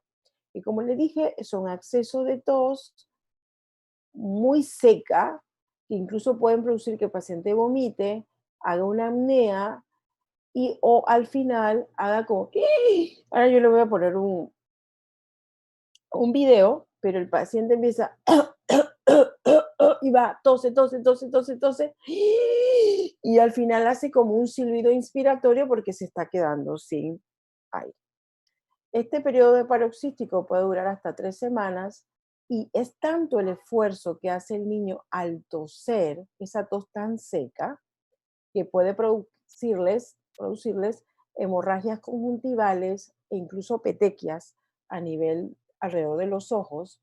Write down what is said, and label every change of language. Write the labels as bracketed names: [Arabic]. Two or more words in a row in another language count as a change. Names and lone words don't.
[Spanish] Y como le dije, son accesos de tos muy seca, que incluso pueden producir que el paciente vomite, haga una apnea y o al final haga como, "Ih". Ahora yo le voy a poner un video, pero el paciente empieza y va, tose, tose, tose, tose, tose, y al final hace como un silbido inspiratorio porque se está quedando sin aire. Este periodo de paroxístico puede durar hasta 3 semanas y es tanto el esfuerzo que hace el niño al toser, esa tos tan seca, que puede producirles hemorragias conjuntivales e incluso petequias a nivel alrededor de los ojos.